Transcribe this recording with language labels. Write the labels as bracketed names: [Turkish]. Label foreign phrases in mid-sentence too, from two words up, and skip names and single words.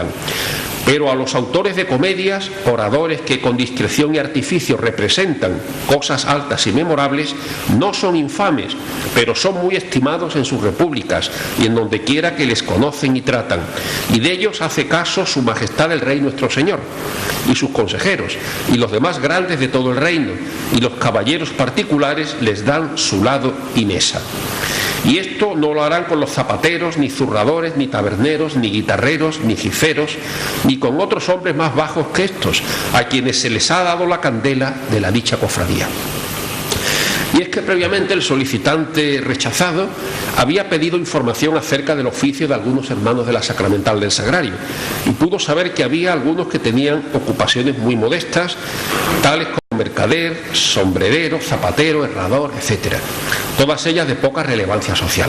[Spanish] Pero a los autores de comedias, oradores que con discreción y artificio representan cosas altas y memorables, no son infames, pero son muy estimados en sus repúblicas y en donde quiera que les conocen y tratan. Y de ellos hace caso su majestad el rey nuestro señor, y sus consejeros, y los demás grandes de todo el reino, y los caballeros particulares les dan su lado y mesa. Y esto no lo harán con los zapateros, ni zurradores, ni taberneros, ni guitarreros, ni jiferos, ni con otros hombres más bajos que estos, a quienes se les ha dado la candela de la dicha cofradía. Y es que previamente el solicitante rechazado había pedido información acerca del oficio de algunos hermanos de la Sacramental del Sagrario, y pudo saber que había algunos que tenían ocupaciones muy modestas, tales como mercader, sombrerero, zapatero, herrador, etc., todas ellas de poca relevancia social.